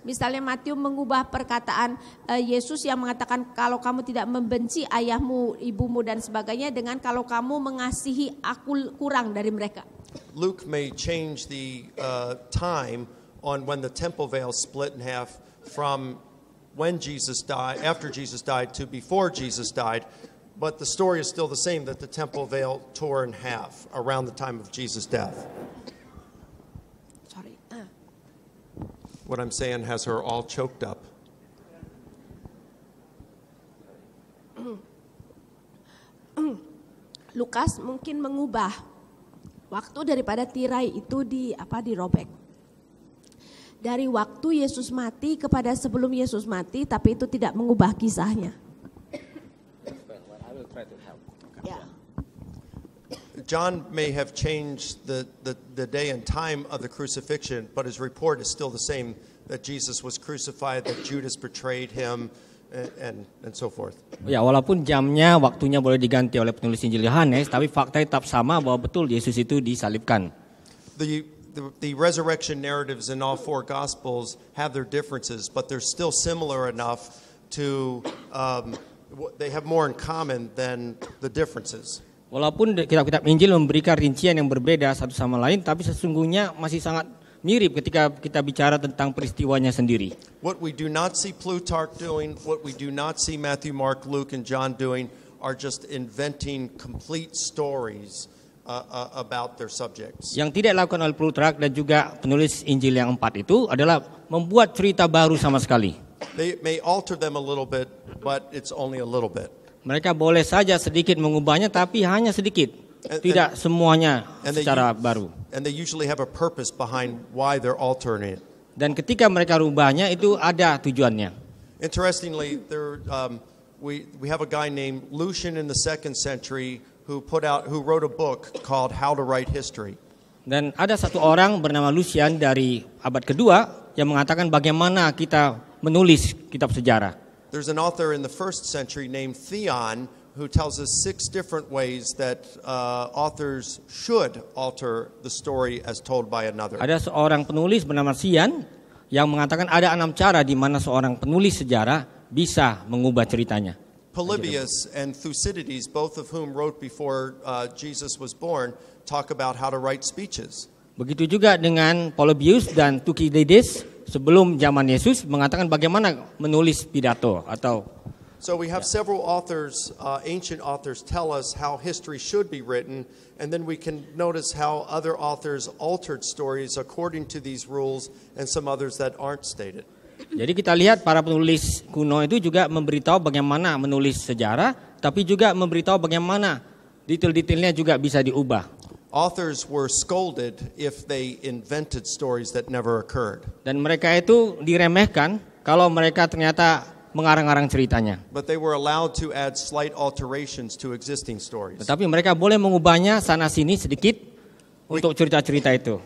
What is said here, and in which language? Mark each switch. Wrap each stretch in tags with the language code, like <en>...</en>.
<id>Misalnya Matius mengubah perkataan Yesus yang mengatakan kalau kamu tidak membenci ayahmu, ibumu dan sebagainya dengan kalau kamu mengasihi aku kurang dari mereka.</id> <en>Luke may change the time on when the temple veil split in half from when Jesus died, after Jesus died, to before Jesus died. But the story is still the same, that the temple veil tore in half around the time of Jesus' death. Sorry. What I'm saying has her all choked up.</en> <id>Lukas mungkin mengubah waktu daripada tirai itu dirobek. Dari waktu Yesus mati kepada sebelum Yesus mati, tapi itu tidak mengubah kisahnya.</id> <en>Yeah. John may have changed the day and time of the crucifixion, but his report is still the same, that Jesus was crucified, that Judas betrayed him, and so forth.</en> <id>Ya, walaupun jamnya, waktunya boleh diganti oleh penulis Injil Yohanes, tapi fakta tetap sama bahwa betul Yesus itu disalibkan.</id> <en>The resurrection narratives in all four Gospels have their differences, but they're still similar enough to they have more in common than the differences.</en> <id>Walaupun kitab-kitab Injil memberikan rincian yang berbeda satu sama lain, tapi sesungguhnya masih sangat mirip ketika kita bicara tentang peristiwanya sendiri.</id> <en>What we do not see Plutarch doing, what we do not see Matthew, Mark, Luke, and John doing are just inventing complete stories about their subjects.</en> <id>Yang tidak dilakukan oleh Plutarch dan juga penulis Injil yang 4 itu adalah membuat cerita baru sama sekali.</id> <en>They may alter them a little bit, but it's only a little bit.</en> <id>Mereka boleh saja sedikit mengubahnya, tapi hanya sedikit, tidak semuanya secara baru.</id> <en>And they usually have a purpose behind why they're altering it.</en> <id>Dan ketika mereka rubahnya itu ada tujuannya.</id> <en>Interestingly, we have a guy named Lucian in the 2nd century who wrote a book called How to Write History.</en> <id>Dan ada satu orang bernama Lucian dari abad kedua yang mengatakan bagaimana kita menulis kitab sejarah.</id> <en>There's an author in the 1st century named Theon who tells us 6 different ways that authors should alter the story as told by another.</en> <id>Ada seorang penulis bernama Sian yang mengatakan ada 6 cara di mana seorang penulis sejarah bisa mengubah ceritanya.</id> <en>Polybius and Thucydides, both of whom wrote before Jesus was born, talk about how to write speeches.</en> <id>Begitu juga dengan Polybius dan Thucydides sebelum zaman Yesus mengatakan bagaimana menulis pidato atau.</id> <en>So we have several authors, ancient authors, tell us how history should be written, and then we can notice how other authors altered stories according to these rules, and some others that aren't stated.</en> <id>Jadi kita lihat para penulis kuno itu juga memberitahu bagaimana menulis sejarah, tapi juga memberitahu bagaimana detail-detailnya juga bisa diubah.</id> <en>Authors were scolded if they invented stories that never occurred.</en> <id>Dan mereka itu diremehkan kalau mereka ternyata mengarang-arang ceritanya.</id> <en>But they were allowed to add slight alterations to existing stories.</en> <id>Tetapi mereka boleh mengubahnya sana sini sedikit untuk cerita-cerita itu.</id>